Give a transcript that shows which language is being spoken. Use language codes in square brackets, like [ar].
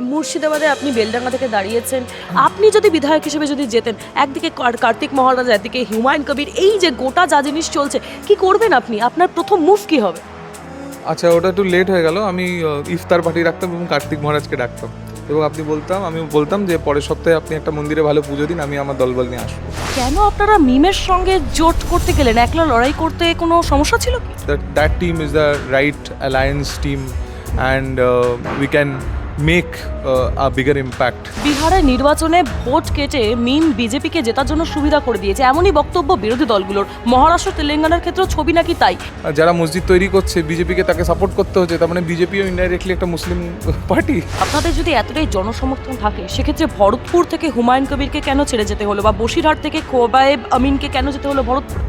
[bn] মুর্শিদাবাদে আপনি বেলডাঙ্গা থেকে দাঁড়িয়েছেন, আপনি যদি বিধায়ক হিসেবে যদি যেতেন, একদিকে কার্তিক মহারাজ, একদিকে হুমায়ুন কবির, এই যে গোটা যা জিনিস চলছে, কি করবেন আপনি? আপনার প্রথম মুভ কি হবে? আচ্ছা, ওটা একটু লেট হয়ে গেল। আমি ইফতার পার্টি রাখতাম এবং কার্তিক মহারাজকে ডাকতাম এবং আমি বলতাম যে পরের সপ্তাহে আপনি একটা মন্দিরে ভালো পুজো দিন, আমি আমার দলবল নিয়ে আসবো। কেন আপনারা মিমের সঙ্গে জোট করতে গেলেন? একলা লড়াই করতে কোনো সমস্যা ছিল কি? [en] That team is the right alliance team and we can make a bigger impact. [bn] বিহারের নির্বাচনে ভোট কেটে মিম বিজেপিকে জেতার জন্য সুবিধা করে দিয়েছে, এমনই বক্তব্য বিরোধী দলগুলোর। মহারাষ্ট্র তেলেঙ্গানার ক্ষেত্রেও ছবি নাকি তাই। যারা মসজিদ তৈরি করছে বিজেপিকে তাকে সাপোর্ট করতে হচ্ছে, তার মানে বিজেপিও ইনডাইরেক্টলি একটা মুসলিম পার্টি। আপনাদের যদি এতটাই জনসমর্থন থাকে, সেক্ষেত্রে ভরতপুর থেকে হুমায়ুন কবিরকে কেন ছেড়ে যেতে হলো, বা বসিরহাট থেকে খোবায়েব আমিনকে কেন যেতে হলো ভরতপুর?